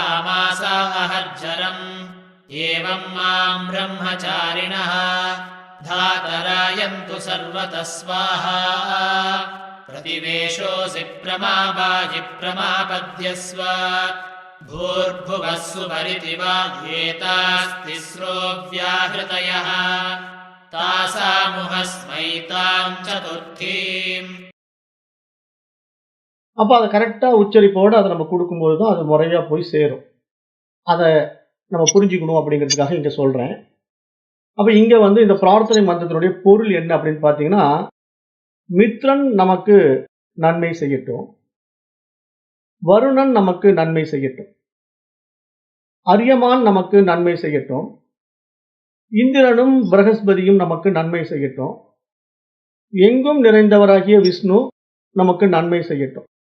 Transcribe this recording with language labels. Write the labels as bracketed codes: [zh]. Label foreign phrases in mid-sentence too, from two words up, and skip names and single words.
[sa] मासा अहर्जरम् एवं मां ब्रह्मचारिणः धातरायन्तु सर्वतः स्वाहा प्रतिवेशोऽसि प्रमावाहि प्रमापद्यस्व भूर्भुवः सुपरिति वा एतास्तिस्रो व्याहृतयः तासामुहस्मैतां चतुर्थीम्. [ta] அப்ப அதை கரெக்டா உச்சரிப்போடு அதை நம்ம கொடுக்கும்போது தான் அது முறையா போய் சேரும். அதை நம்ம புரிஞ்சுக்கணும் அப்படிங்கிறதுக்காக இங்க சொல்றேன். அப்ப இங்க வந்து இந்த பிரார்த்தனை மந்திரத்தினுடைய பொருள் என்ன அப்படின்னு பார்த்தீங்கன்னா, மித்ரன் நமக்கு நன்மை செய்யட்டும், வருணன் நமக்கு நன்மை செய்யட்டும், அரியமான் நமக்கு நன்மை செய்யட்டும், இந்திரனும் பிரகஸ்பதியும் நமக்கு நன்மை செய்யட்டும், எங்கும் நிறைந்தவராகிய விஷ்ணு நமக்கு நன்மை செய்யட்டும்.